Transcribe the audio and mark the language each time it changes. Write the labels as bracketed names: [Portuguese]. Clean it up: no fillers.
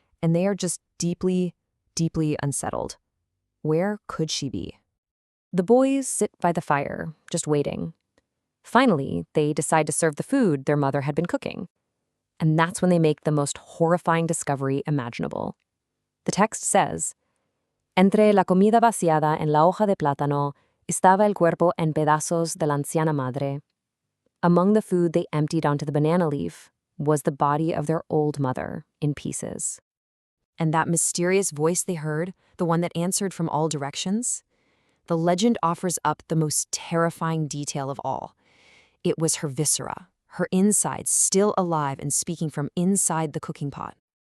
[English] and they are just deeply, deeply unsettled. Where could she be? The boys sit by the fire, just waiting. Finally, they decide to serve the food their mother had been cooking. And that's when they make the most horrifying discovery imaginable. The text says, [Spanish] Entre la comida vaciada en la hoja de plátano estaba el cuerpo en pedazos de la anciana madre. [English] Among the food they emptied onto the banana leaf was the body of their old mother in pieces. And that mysterious voice they heard, the one that answered from all directions? The legend offers up the most terrifying detail of all. It was her viscera, her insides still alive and speaking from inside the cooking pot.